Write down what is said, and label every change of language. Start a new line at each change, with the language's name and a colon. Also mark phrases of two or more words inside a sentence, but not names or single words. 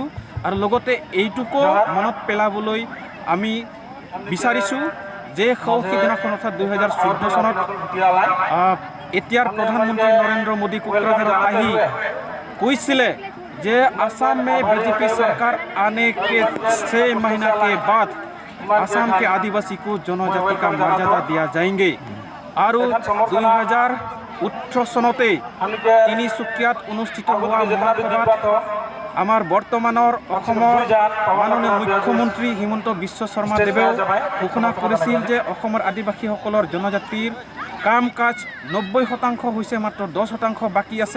Assamese: আৰু লগতে এইটোকো মনত পেলাবলৈ আমি বিচাৰিছোঁ যে সিদিনাখন অৰ্থাৎ 2014 চনত এতিয়াৰ প্ৰধানমন্ত্ৰী নৰেন্দ্ৰ মোদী কোকৰাঝাৰত আহি কৈছিলে যে
Hindi: असम में BJP सरकार आने के 6 महीना के बाद आसाम के आदिवासी को जनजाति का मर्यादा दिया जाएंगे।
Assamese: আৰু 2018 চনতে তিনিচুকীয়াত অনুষ্ঠিত হোৱা মহাসভাত আমাৰ বৰ্তমানৰ অসমৰ মাননীয় মুখ্যমন্ত্ৰী হিমন্ত বিশ্ব শৰ্মা দেৱেও ঘোষণা কৰিছিল যে অসমৰ আদিবাসীসকলৰ জনজাতিৰ কাম কাজ 90% হৈছে, মাত্ৰ 10% বাকী আছে।